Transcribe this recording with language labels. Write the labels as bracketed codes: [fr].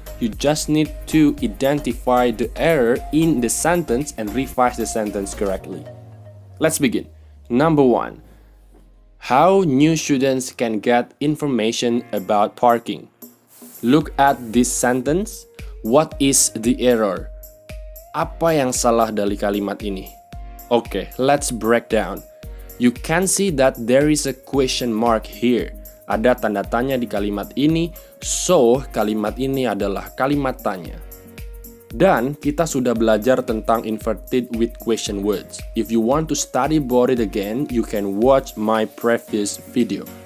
[en] You just need to identify the error in the sentence and revise the sentence correctly. Let's begin. Number 1. How new students can get information about parking. Look at this sentence. What is the error? [id] Apa yang salah dari kalimat ini? [en] Okay, let's break down. You can see that there is a question mark here. [id] Ada tanda tanya di kalimat ini, so kalimat ini adalah kalimat tanya. Dan kita sudah belajar tentang inverted with question words. [en] If you want to study about it again, you can watch my previous video.